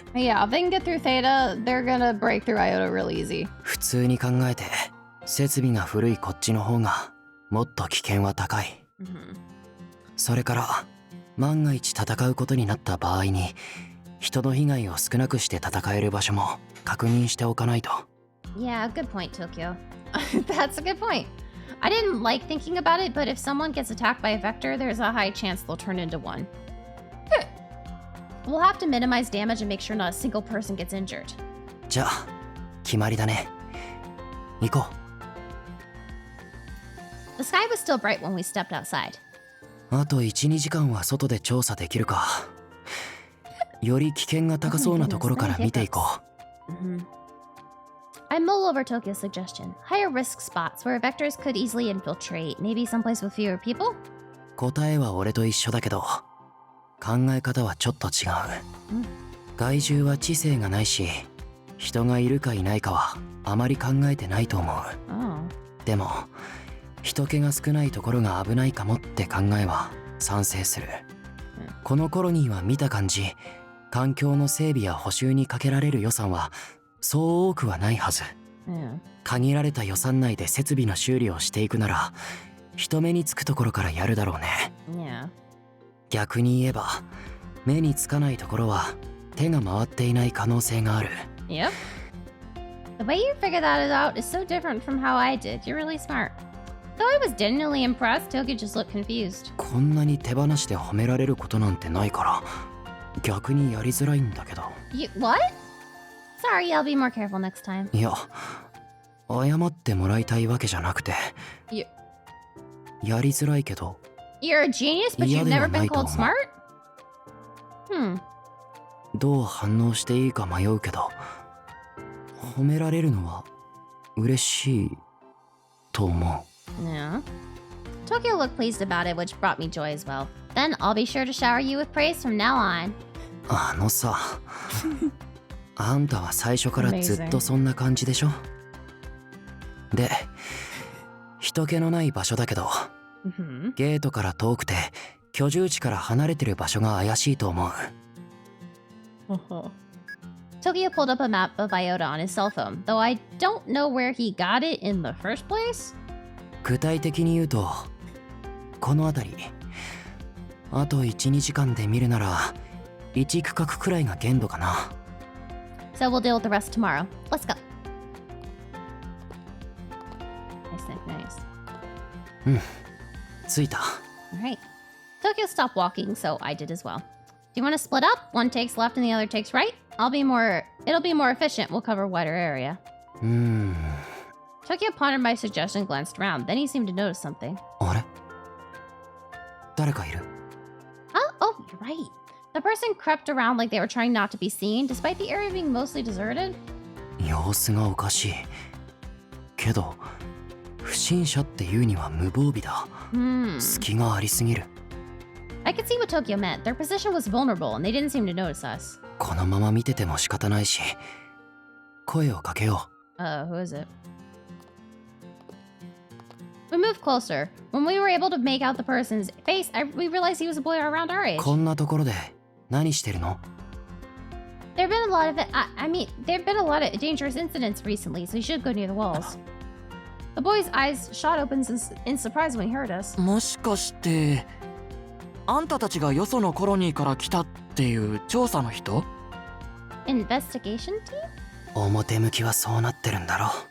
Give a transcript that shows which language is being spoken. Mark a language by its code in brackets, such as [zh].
[en] Yeah, if they can get through Theta, they're gonna break through Iota really easy. [ja] 普通に考えて設備が古いこっちの方がもっと危険は高い。それから万が一戦うことになった場合に人の被害を少なくして戦える場所も確認しておかないと。 [en] Yeah, good point, Tokyo. That's a good point. I didn't like thinking about it, but if someone gets attacked by a vector, there's a high chance they'll turn into one. We'll have to minimize damage and make sure not a single person gets injured. [ja] じゃあ決まりだね。行こ [en] う。The sky was still bright when we stepped outside. [ja] あと 1,2 時間は外で調査できるか。より危険が高そうなところから見ていこう。 [en] I mull over Tokyo's suggestion. Higher risk spots where vectors could easily infiltrate. Maybe someplace with fewer people? [ja] 答えは俺と一緒だけど、考え方はちょっと違う。害獣は知性がないし、人がいるかいないかはあまり考えてないと思う。でも人気が少ないところが危ないかもって考えは賛成する。このコロニーは見た感じ、環境の整備や補修にかけられる予算はそう多くはないはず。限られた予算内で設備の修理をしていくなら、人目につくところからやるだろうね。逆に言えば、目につかないところは手が回っていない可能性がある。 [en] Yep. The way you figured that out is so different from how I did. You're really smart. Though I was genuinely impressed, Tokyo just looked confused. [ja] こんなに手放しで褒められることなんてないから、逆にやりづらいんだけど。 [en] What? Sorry, I'll be more careful next time. [ja] いや、謝ってもらいたいわけじゃなくて、やりづらいけど。 [en] You're a genius, but you've never been called smart? [ja] どう反応していいか迷うけど、褒められるのは嬉しいと思う。 [en] Yeah. Tokyo looked pleased about it, which brought me joy as well. Then I'll be sure to shower you with praise from now on. [ja] あのさ、あんたは最初からずっとそんな感じでしょ？で、人気のない場所だけど、ゲートから遠くて居住地から離れてる場所が怪しいと思う。 [en] Tokyo pulled up a map of Iota on his cell phone, though I don't know where he got it in the first place. [ja] 具体的に言うと、この辺り、あと 1,2 時間で見るなら1区画くらいが限度かな。 [en] So we'll deal with the rest tomorrow. Let's go. Nice. [ja] 着いた。 [en] Alright. Tokyo stopped walking, so I did as well. Do you want to split up? One takes left and the other takes right? It'll be more efficient. We'll cover a wider area. Tokyo pondered my suggestion and glanced around. Then he seemed to notice something. [ja] あれ？誰かいる？ [en] Oh, you're right. The person crept around like they were trying not to be seen, despite the area being mostly deserted. [ja] 様子がおかしい。けど、不審者っていうには無防備だ。隙がありすぎる。 [en] I could see what Tokyo meant. Their position was vulnerable, and they didn't seem to notice us. [ja] このまま見てても仕方ないし、声をかけよう。 [en] Who is it? We moved closer. When we were able to make out the person's face, we realized he was a boy around our age. [ja] こんなところで何してるの？ [en] There've been a lot of there've been a lot of dangerous incidents recently, so you should go near the walls. The boy's eyes shot open in surprise when he heard us. [ja] もしかして、あんたたちがよそのコロニーから来たっていう調査の人？ [en] Investigation team? [ja] 表向きはそうなってるんだろう。